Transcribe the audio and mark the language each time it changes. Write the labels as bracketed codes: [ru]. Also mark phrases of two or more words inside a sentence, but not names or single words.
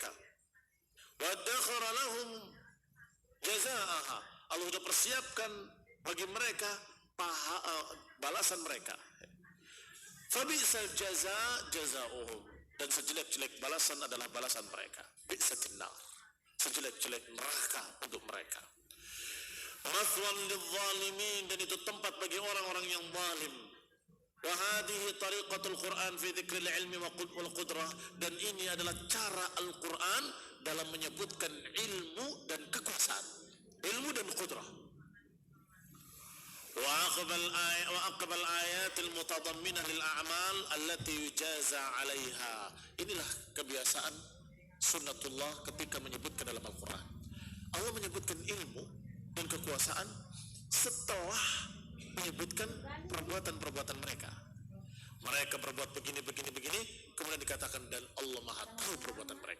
[ar] وادخر لهم جزاءها, [id] Allah sudah persiapkan bagi mereka balasan mereka. [ar] فبئس الجزاء جزاؤهم, [id] dan sejelek-jelek balasan adalah balasan mereka. [ar] بئست النار, [id] sejelek-jelek neraka untuk mereka. [ar] مثوى للظالمين, [id] dan itu tempat bagi orang-orang yang zalim. [ar] وهذه طريقة القرآن في ذكر العلم والقدرة, [id] dan ini adalah cara Al-Quran dalam menyebutkan ilmu dan kekuasaan, ilmu dan qudrah. [ar] وأقبل الآيات المتضمنة للأعمال التي يجزى عليها. [id] Inilah kebiasaan sunnatullah ketika menyebutkan dalam Al-Quran. Allah menyebutkan ilmu dan kekuasaan setelah menyebutkan perbuatan-perbuatan mereka. Mereka berbuat begini, kemudian dikatakan dan Allah Maha tahu perbuatan mereka.